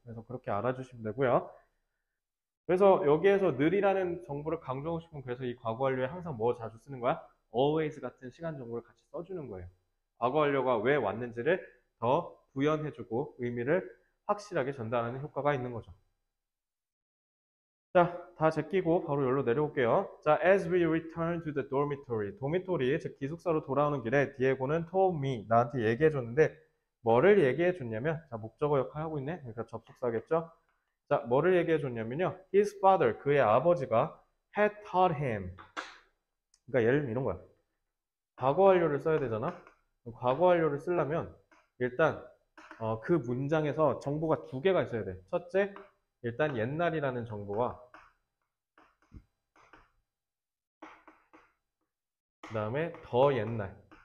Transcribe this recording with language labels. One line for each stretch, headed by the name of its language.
Korean: 그래서 그렇게 알아주시면 되고요. 그래서 여기에서 늘이라는 정보를 강조하고 싶으면 그래서 이 과거 완료에 항상 뭐 자주 쓰는 거야? always 같은 시간 정보를 같이 써주는 거예요. 과거 완료가 왜 왔는지를 더 부연해주고 의미를 확실하게 전달하는 효과가 있는 거죠. 자, 다 제끼고 바로 여기로 내려올게요.
English: 자, as we return to the dormitory.
Korean: 도미토리, 즉 기숙사로 돌아오는 길에 디에고는
English: told me,
Korean: 나한테 얘기해줬는데 뭐를 얘기해줬냐면 자, 목적어 역할 하고 있네. 그러니까 접속사겠죠. 자, 뭐를 얘기해줬냐면요.
English: His father,
Korean: 그의 아버지가
English: had taught him.
Korean: 그러니까 예를 들면 이런 거야. 과거 완료를 써야 되잖아. 과거 완료를 쓰려면 일단 그 문장에서 정보가 두 개가 있어야 돼. 첫째, 일단 옛날이라는 정보와 그 다음에 더 옛날.